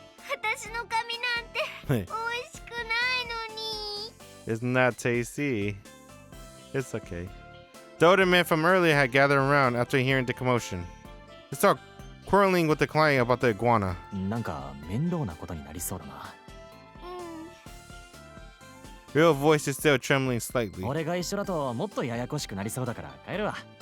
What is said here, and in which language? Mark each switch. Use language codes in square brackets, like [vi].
[ja] 私の髪なんて美味しくないのに。 [en] Isn't that tasty? It's okay. The older men from earlier had gathered around after hearing the commotion. They started quarreling with the client about the iguana. [ja] なんか面倒なことになりそうだな。 [en] Ryo's voice is still trembling slightly. [ja] 俺が一緒だともっとややこしくなりそうだから帰るわ。